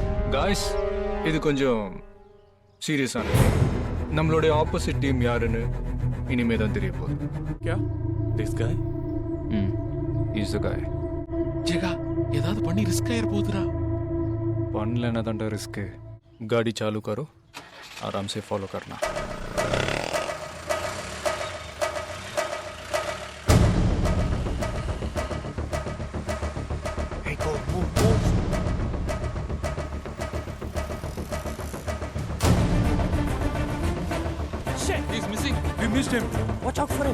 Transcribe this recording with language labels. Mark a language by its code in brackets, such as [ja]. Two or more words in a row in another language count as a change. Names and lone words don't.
[ta] காய்ஸ், இது கொஞ்சம் சீரியஸானது. நம்மளுடைய ஆப்போசிட் டீம் யாருன்னு இனிமே தான் தெரிய போகுது. [en] क्या this guy is the guy. [ta] ஜெகா ஏதாவது பண்ணி ரிஸ்க் ஆயிர போகுதுடா. பண்ணலன்னா தான்டா ரிஸ்க். [hi] गाड़ी चालू करो, आराम से फॉलो करना. [en] Hey, go, move. Shit, he's missing. We missed him. Watch out for him.